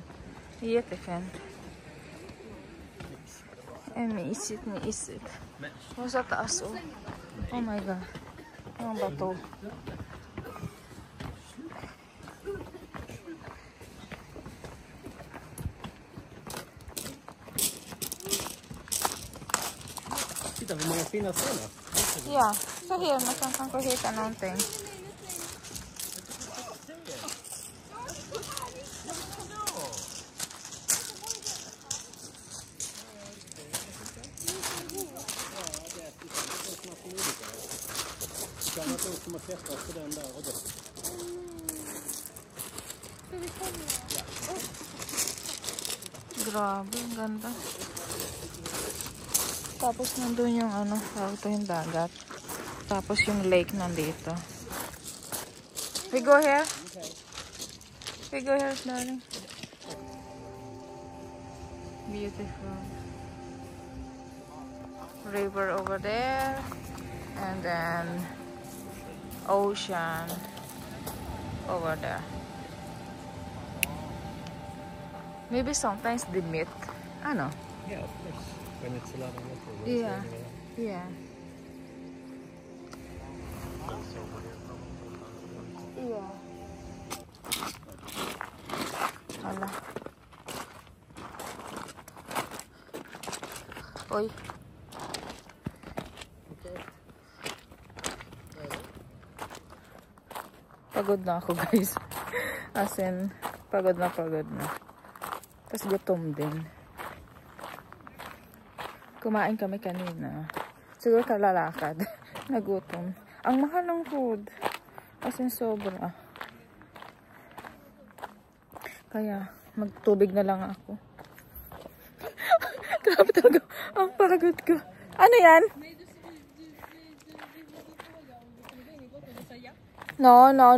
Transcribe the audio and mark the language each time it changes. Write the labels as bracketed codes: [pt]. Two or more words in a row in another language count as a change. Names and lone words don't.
[sv] Jättefint. Mysigt, mysigt. [tl] Och sa taas, oh. [en] Oh my god. [tl] Ang bato. [sv] Titta vad många fina stenar. Ja, så här man kan få hitta någonting. Kan man som har klättrat på den där och då. [tl] Grabe, ang ganda. Tapos nandun yung ano, ito yung dagat. Tapos yung lake nandito. [en] We go here? We go here, darling. Beautiful. River over there. And then ocean over there. Maybe sometimes they meet. I know. Yeah, of course. When it's a lot of water. Yeah. Yeah. Yeah. [tl] Hala. Oy. Pagod na ako, guys. [en] As in, [tl] pagod na. Tapos gutom din. Kumain kami kanina. Siguro kalalakad. Nagutom. Ang mahal ng food. [en] As in, [tl] sobra. Kaya, magtubig na lang ako. Grabe talaga. Ang pagod ko. Ano yan? No.